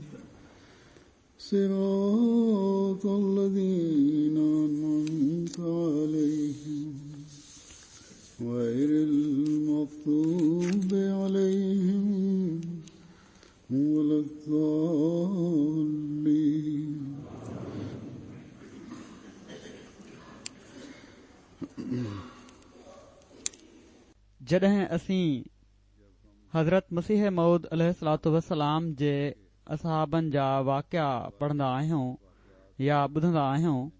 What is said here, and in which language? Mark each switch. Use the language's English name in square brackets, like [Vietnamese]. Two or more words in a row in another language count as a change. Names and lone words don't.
[Arabic] صراط الذين أنعمت عليهم غير المغضوب عليهم ولا الضالين। [Sindhi] जॾहिं असीं हज़रत मसीह मऊद [Arabic] عليه الصلاة والسلام [Sindhi] जे असहाबनि जा वाक़िया पढ़ंदा आहियूं या ॿुधंदा आहियूं